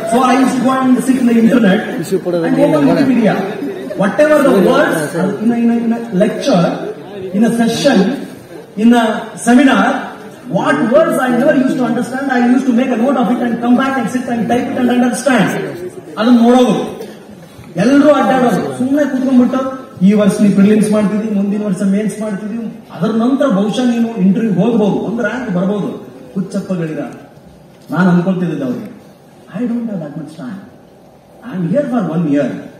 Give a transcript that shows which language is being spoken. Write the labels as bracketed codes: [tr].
[en] So I use to go and sit in the internet and open Wikipedia. Whatever the words in a lecture, in a session, in a seminar, what words I never used to understand, I used to make a note of it and come back and sit and type it and understand. [kn] ಅದನ್ನ ನೋಡೋದು. ಎಲ್ಲರೂ ಅಡ್ಡಾಡೋದು. ಸುಮ್ಮನೆ ಕೂತ್ಕೊಂಡ್ಬಿಟ್ಟು ಈ ವರ್ಷ ನೀವು prelims ಮಾಡ್ತಿದ್ವಿ, ಮುಂದಿನ ವರ್ಷ ಮೇನ್ಸ್ ಮಾಡ್ತಿದ್ವಿ, ಅದರ ನಂತರ ಬಹುಶಃ ನೀನು ಇಂಟರ್ವ್ಯೂ ಹೋಗ್ಬಹುದು, ಒಂದು ರ್ಯಾಂಕ್ ಬರ್ಬೋದು. ಹುಚ್ಚಪ್ಪಗಳಿರ ನಾನು ಅನ್ಕೊಳ್ತಿದ್ದೆ ಅವ್ರಿಗೆ, [en] I don't have that much time, I am here for 1 year.